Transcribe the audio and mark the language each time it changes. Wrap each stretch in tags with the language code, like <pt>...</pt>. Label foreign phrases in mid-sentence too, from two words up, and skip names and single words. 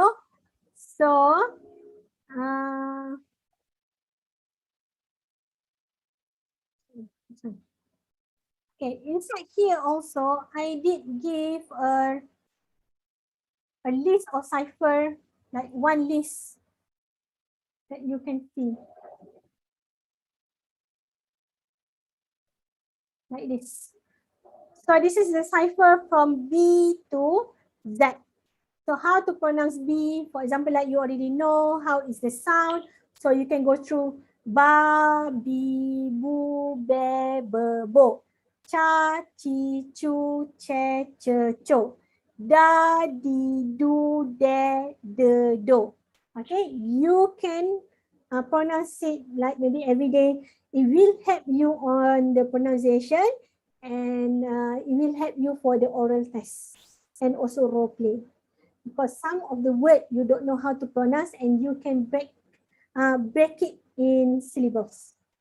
<en>So, okay, inside here also, I did give a list of cipher, like one list that you can see. like this. So this is the cipher from B to Z. So how to pronounce B? For example, like you already know how is the sound. So you can go through ba, bi, bu, be, be, bo. Cha, chi, chu, che, che, cho. Da, di, du, de, de, do. Okay, you can pronounce it like maybe every day. It will help you on the pronunciation, and it will help you for the oral test and also role play. Because some of the word you don't know how to pronounce, and you can break it in syllables.</en>